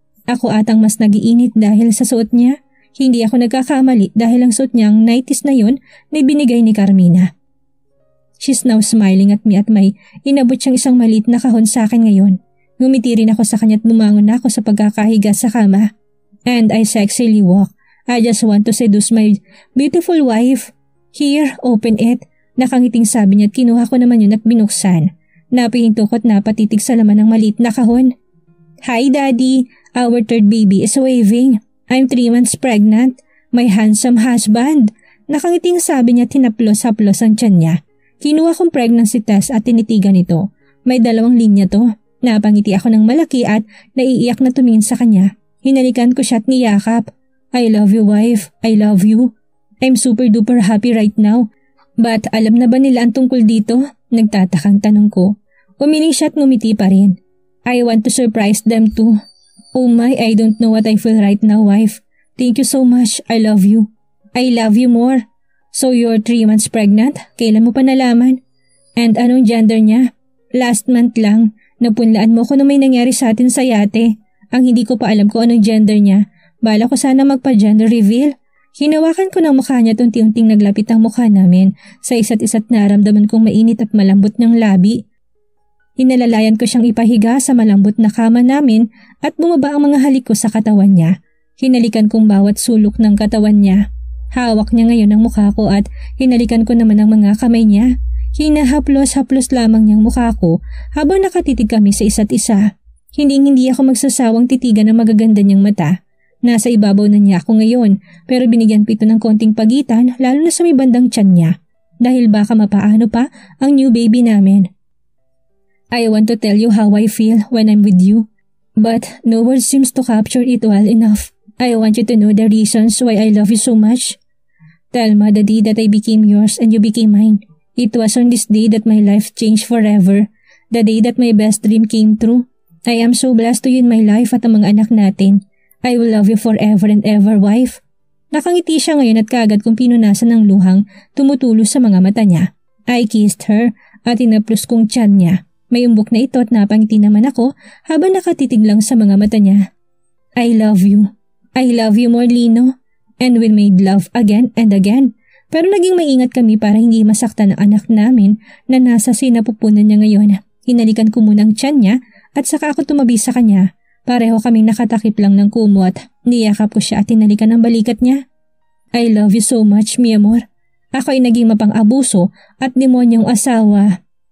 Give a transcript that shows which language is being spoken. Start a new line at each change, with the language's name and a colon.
Filipino: Ako atang mas nag-iinit dahil sa suot niya. Hindi ako nagkakamali dahil ang suot niyang nighties na yun na binigay ni Carmina.
English: She's now smiling at me
Filipino: at may inabot siyang isang maliit na kahon sa akin ngayon. Ngumiti rin ako sa kanya at bumangon na ako sa pagkakahiga sa kama.
English: And I sexily walk. I just want to seduce my beautiful wife. Here, open it.
Filipino: Nakangiting sabi niya at kinuha ko naman yun at binuksan. Napihinto ko at napatitig sa laman ng maliit na kahon.
English: Hi Daddy, our third baby is waving. I'm 3 months pregnant. My handsome husband.
Filipino: Nakangiting sabi niya at tinaplos-haplos ang tiyan niya. Kinuha kong pregnancy test at tinitigan ito. May 2 linya to. Napangiti ako ng malaki at naiiyak na tumingin sa kanya. Hinalikan ko siya at niyakap.
English: I love you wife, I love you. I'm super duper happy right now. But
Filipino: alam na ba nila ang tungkol dito? Nagtatakang tanong ko. Umiling siya at ngumiti pa rin.
English: I want to surprise them too. Oh my, I don't know what I feel right now wife. Thank you so much, I love you. I love you more. So you're 3 months pregnant?
Filipino: Kailan mo pa nalaman?
English: And
Filipino: anong gender niya?
English: Last month
Filipino: lang. Napunlaan mo ko na may nangyari sa atin sa yate. Ang hindi ko pa alam kung anong gender niya. Bala ko sana magpa-gender reveal. Hinawakan ko ng mukha niya at unti-unting naglapit ang mukha namin. Sa isa't isa't naramdaman kong mainit at malambot ng labi. Hinalalayan ko siyang ipahiga sa malambot na kama namin at bumaba ang mga halik ko sa katawan niya. Hinalikan kong bawat sulok ng katawan niya. Hawak niya ngayon ang mukha ko at hinalikan ko naman ang mga kamay niya. Hinahaplos-haplos lamang niyang mukha ko habang nakatitig kami sa isa't isa. Hindi ako magsasawang titigan ng magaganda niyang mata. Nasa ibabaw na niya ako ngayon pero binigyan pito ng konting pagitan lalo na sa may bandang tiyan niya. Dahil baka mapaano pa ang new baby namin.
English: I want to tell you how I feel when I'm with you. But no word seems to capture it well enough. I want you to know the reasons why I love you so much. Telma, the day that I became yours and you became mine. It was on this day that my life changed forever. The day that my best dream came true. I am so blessed to you in my life
Filipino: at ang mga anak natin.
English: I will love you forever and ever, wife.
Filipino: Nakangiti siya ngayon at kaagad kong pinunasan ng luhang tumutulo sa mga mata niya.
English: I kissed her
Filipino: at inaplos kong tiyan niya. May umbok na ito at napangiti naman ako habang nakatitig lang sa mga mata niya.
English: I love you. I love you more, Lino. And we made love again and again.
Filipino: Pero naging maingat kami para hindi masaktan ang anak namin na nasa sinapupunan niya ngayon. Hinalikan ko muna ang tiyan niya at saka ako tumabi sa kanya. Pareho kaming nakatakip lang ng kumot. Niyakap ko siya at hinalikan ang balikat niya.
English: I love you so much, mi amor.
Filipino: Ako ay naging mapang-abuso at demonyong asawa.